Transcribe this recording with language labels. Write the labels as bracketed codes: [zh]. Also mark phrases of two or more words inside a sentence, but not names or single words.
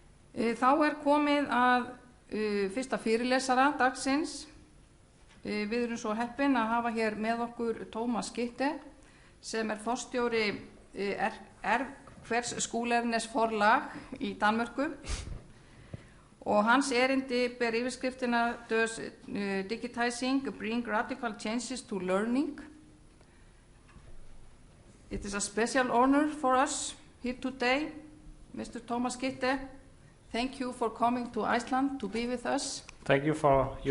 [is] Þá komið að fyrsta fyrirlesara dagsins. Við erum svo heppin að hafa hér með okkur Skytte, sem forstjóri Erhvervsskolernes Forlag í Danmörku. Og hans erindi ber yfirskriftina [en] Does digitizing bring radical changes to learning? It is a special honor for us here today, Mr. Skytte. Thank you for coming to Iceland to be with us. Thank you for your